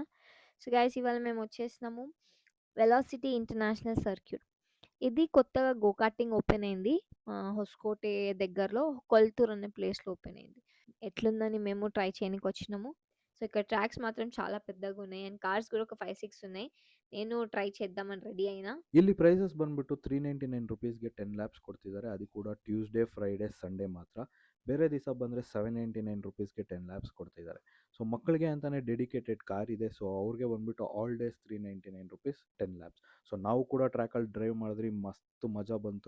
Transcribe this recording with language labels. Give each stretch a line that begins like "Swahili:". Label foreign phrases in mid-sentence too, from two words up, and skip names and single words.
Telugu: సో, గైస్ ఇవాళ మేమొచ్చేసినాము వెలాసిటీ ఇంటర్నేషనల్ సర్క్యూట్. ఇది కొత్తగా
English: go karting open
Telugu: అయింది. హొస్కోటే దగ్గరలో కొల్తూర్ అనే ప్లేస్‌లో ఓపెన్ అయింది. ఎట్లుందని మేము ట్రై చేయనీకొచ్చినాము. సో, ఇక్కడ ట్రాక్స్ మాత్రం చాలా పెద్దగున్నాయి. అండ్ కార్స్ కూడా ఒక 5, 6 ఉన్నాయి. నేను ಟ್ರೈ చేద్దామని రెడీ అయినా.
Kannada: ಇಲ್ಲಿ ಪ್ರೈಸಸ್ ಬಂದ್ಬಿಟ್ಟು ₹399 10 ಲ್ಯಾಬ್ಸ್ ಕೊಡ್ತಿದ್ದಾರೆ. ಅದು ಕೂಡ
English: Tuesday, Friday, Sunday
Kannada: ಮಾತ್ರ. ಬೇರೆ ದಿವಸ ಬಂದರೆ ₹799ಗೆ 10 ಲ್ಯಾಬ್ಸ್ ಕೊಡ್ತಿದ್ದಾರೆ. ಸೊ ಮಕ್ಕಳಿಗೆ ಅಂತಾನೆ
English: dedicated car
Kannada: ಇದೆ. ಸೊ ಅವ್ರಿಗೆ ಬಂದ್ಬಿಟ್ಟು
English: all days
Kannada: ₹399 10 ಲ್ಯಾಬ್ಸ್. ಸೊ ನಾವು ಕೂಡ ಟ್ರ್ಯಾಕಲ್ಲಿ ಡ್ರೈವ್ ಮಾಡಿದ್ರಿ, ಮಸ್ತ್ ಮಜಾ ಬಂತು.